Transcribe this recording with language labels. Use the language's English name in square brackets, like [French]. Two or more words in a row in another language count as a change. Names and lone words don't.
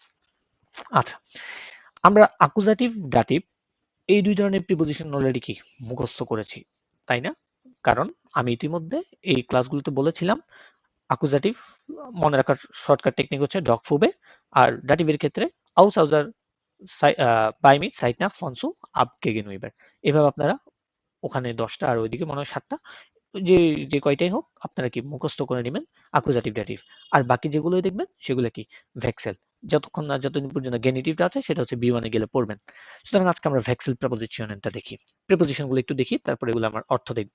[Bangla] আচ্ছা, আমরা অ্যাকুজাটিভ ডাটিভ এই দুই ধরনের প্রিপোজিশন অলরেডি কি মুখস্থ করেছি, তাই না? কারণ আমি ইতিমধ্যে এই ক্লাসগুলোতে বলেছিলাম অ্যাকুজাটিভ মনে রাখার শর্টকাট টেকনিক হচ্ছে ডগ ফুবে, আর ডাটিভের ক্ষেত্রে [German] aus unserer bei mit Zeit nach von zu ab gegenüber। [Bangla] এভাবে আপনারা ওখানে 10টা আর ওইদিকে মনে হয় 7টা, যে যে কয়টাই হোক আপনারা কি মুখস্থ করে নেবেন আকুজাটিভ ডেটিভ। আর বাকি যেগুলোই দেখবেন সেগুলো কি ভেক্সেল, যতক্ষণ না যতদিন পর্যন্ত গেনিটিভটা আছে সেটা হচ্ছে বি ওয়ানে গেলে পড়বেন। সুতরাং আজকে আমরা ভেক্সেল প্রেপোজিশনটা দেখি, প্রেপোজিশনগুলো একটু দেখি, তারপরে এগুলো আমার অর্থ দেখব।